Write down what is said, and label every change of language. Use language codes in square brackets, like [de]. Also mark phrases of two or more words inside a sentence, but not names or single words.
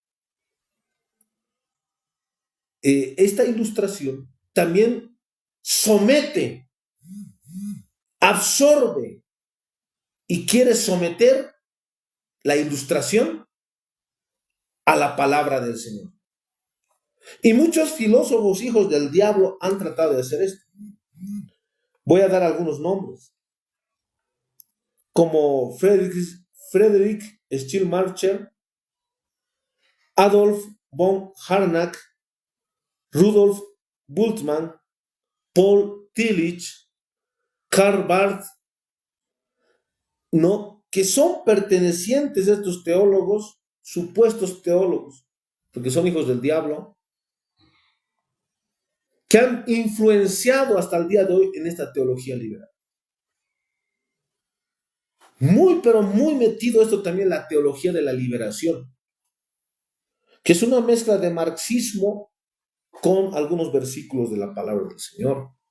[es] esta ilustración también somete, absorbe y quiere someter la ilustración a la palabra del Señor. Y muchos filósofos hijos del diablo han tratado de hacer esto. Voy a dar algunos nombres, como Friedrich Schleiermacher, Adolf von Harnack, Rudolf Bultmann, Paul Tillich, Karl Barth, ¿no? Que son pertenecientes a estos teólogos, supuestos teólogos, porque son hijos del diablo, que han influenciado hasta el día de hoy en esta teología liberal. Muy, pero muy metido esto también la teología de la liberación, que es una mezcla de marxismo con algunos versículos de la palabra del Señor.